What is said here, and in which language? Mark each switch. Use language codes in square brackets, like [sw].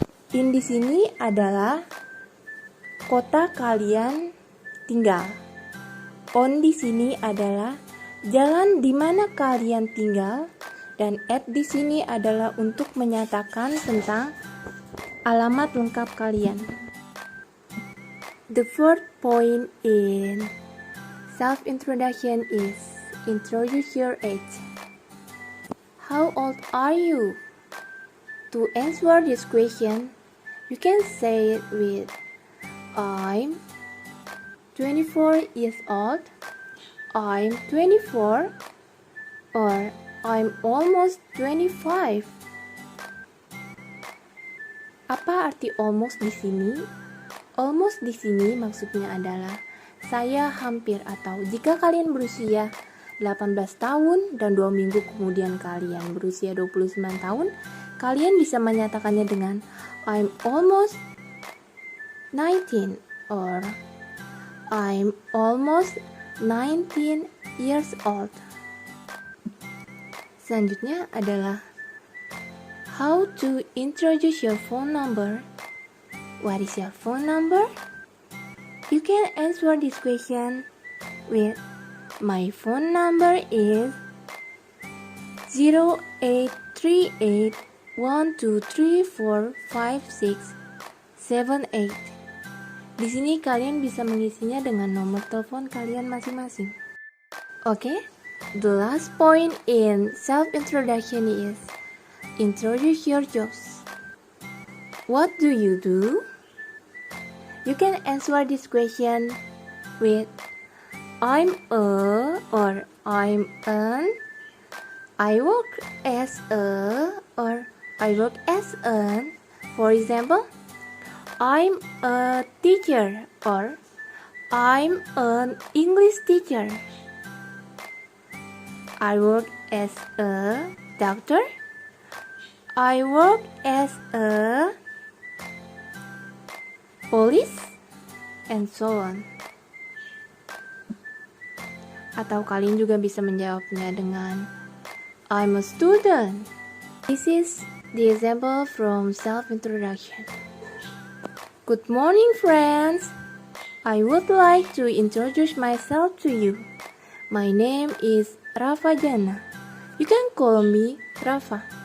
[id] In di sini adalah kota kalian tinggal. On di sini adalah jalan di mana kalian tinggal, dan at di sini adalah untuk menyatakan tentang alamat lengkap kalian. [en] The fourth point in self-introduction is introduce your age. How old are you? To answer this question, you can say it with I'm 24 years old, I'm 24, or I'm almost 25. [id] Apa arti almost di sini? Almost di sini maksudnya adalah saya hampir, atau jika kalian berusia 18 tahun dan 2 minggu kemudian kalian berusia 29 tahun, kalian bisa menyatakannya dengan [en] I'm almost 19 or I'm almost 19 years old. [id] Selanjutnya adalah [en] how to introduce your phone number. What is your phone number? You can answer this question with my phone number is 083812345678. [id] Di sini kalian bisa mengisinya dengan nomor telepon kalian masing-masing. [en] Okay? The last point in self-introduction is introduce your jobs. What do you do? You can answer this question with I'm a or I'm an. I work as a or I work as an. For example, I'm a teacher or I'm an English teacher. I work as a doctor. I work as a police, and so on. [id] Atau kalian juga bisa menjawabnya dengan [en] I'm a student. This is the example from self-introduction. Good morning, friends. I would like to introduce myself to you. My name is Rafa Jana. You can call me Rafa.